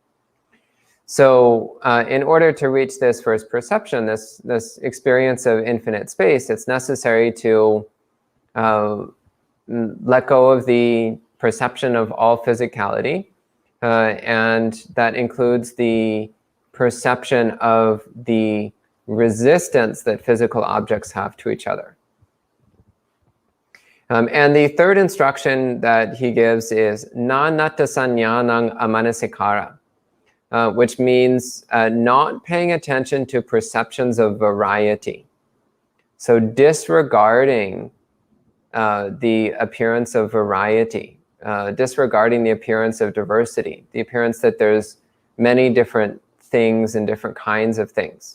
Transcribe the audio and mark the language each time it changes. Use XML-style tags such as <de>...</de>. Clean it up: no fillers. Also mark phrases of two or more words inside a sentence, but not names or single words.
<en>So in order to reach this first perception, this experience of infinite space, it's necessary to let go of the perception of all physicality and that includes the perception of the resistance that physical objects have to each other. And the third instruction that he gives is</en> <pi>na natta sannyanang amanasikara,</pi> <en>which means not paying attention to perceptions of variety. So disregarding the appearance of variety, disregarding the appearance of diversity, the appearance that there's many different things and different kinds of things.</en>